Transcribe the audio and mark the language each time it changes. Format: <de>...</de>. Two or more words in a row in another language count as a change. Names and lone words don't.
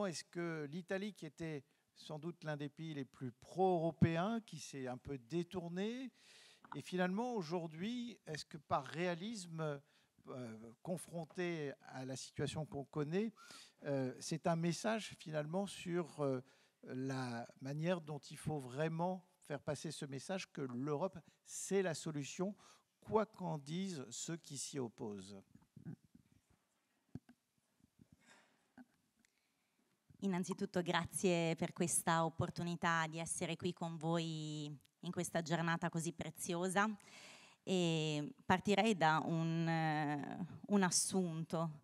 <fr>Est-ce que l'Italie, qui était sans doute l'un des pays les plus pro-européens, qui s'est un peu détourné, et finalement aujourd'hui, est-ce que par réalisme, confronté à la situation qu'on connaît, c'est un message finalement sur la manière dont il faut vraiment faire passer ce message que l'Europe, c'est la solution, quoi qu'en disent ceux qui s'y opposent?</fr> <it>Innanzitutto grazie per questa opportunità di essere qui con voi in questa giornata così preziosa. E partirei da un assunto.</it>